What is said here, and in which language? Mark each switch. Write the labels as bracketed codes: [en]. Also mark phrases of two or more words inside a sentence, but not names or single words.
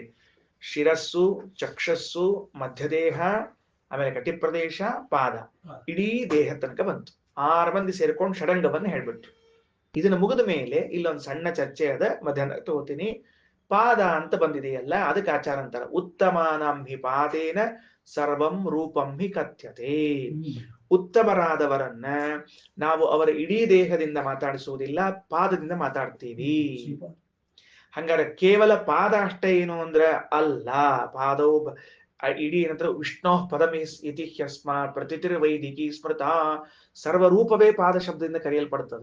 [kn] ಶಿರಸ್ಸು, ಚಕ್ಷಸ್ಸು, ಮಧ್ಯದೇಹ, ಆಮೇಲೆ ಕಟಿಪ್ರದೇಶ, ಪಾದ, ಇಡೀ ದೇಹ ತನಕ ಬಂತು. 6 ಮಂದಿ ಸೇರ್ಕೊಂಡು ಷಡಂಗವನ್ನು ಹೇಳ್ಬಿಟ್ರು. ಇದನ್ನ ಮುಗಿದ ಮೇಲೆ ಇಲ್ಲೊಂದು ಸಣ್ಣ ಚರ್ಚೆ ಅದ, ಮಧ್ಯಾಹ್ನ ತಗೋತೀನಿ. ಪಾದ ಅಂತ ಬಂದಿದೆಯಲ್ಲ, ಅದಕ್ಕೆ ಆಚಾರ ಅಂತಾರ [sa] ಉತ್ತಮಾನಾಂ ಹಿ ಪಾದೇನ ಸರ್ವಂ ರೂಪಂ ಹಿ ಕಥ್ಯತೆ. [kn] ಉತ್ತಮರಾದವರನ್ನ ನಾವು ಅವರ ಇಡೀ ದೇಹದಿಂದ ಮಾತಾಡಿಸುವುದಿಲ್ಲ, ಪಾದದಿಂದ ಮಾತಾಡ್ತೀವಿ. ಹಂಗಾರೆ ಕೇವಲ ಪಾದ ಅಷ್ಟೇ ಏನು ಅಂದ್ರ ಅಲ್ಲ. ಪಾದವು ಇಡೀ ಏನಂದ್ರೆ [sa] ವಿಷ್ಣು ಪದಮಿ ಇತಿ ಹ್ಯಸ್ಮಾತ್ ಪ್ರತಿತಿರ್ವೈದಿಕಿ ಸ್ಮೃತ, [kn] ಸರ್ವರೂಪವೇ ಪಾದ ಶಬ್ದದಿಂದ ಕರೆಯಲ್ಪಡ್ತದ.